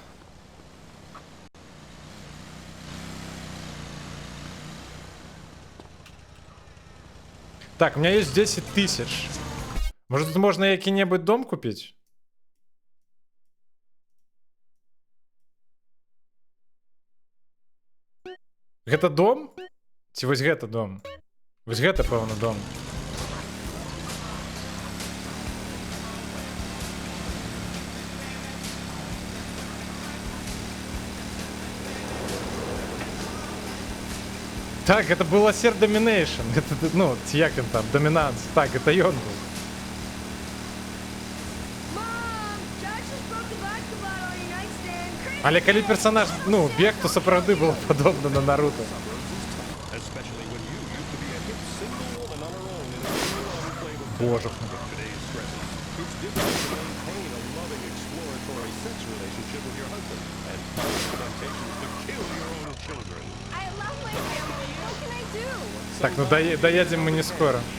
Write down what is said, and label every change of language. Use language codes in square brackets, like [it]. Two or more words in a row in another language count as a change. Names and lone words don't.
[ru] Так, у меня есть 10 тысяч. Может, тут можно який-небудь дом купить? [be] Гэта дом? Ці вось гэта дом? Вось гэта, пэўна, дом. [ru] Так, это был [en] Assert Domination. [ru] Это, ну, як он там, доминанс. Так, это ён был. [be] Але калі персонаж, ну, бег, то сапраўды было падобна на Наруто. [ru] Боже. Так, ну доедем мы не скоро.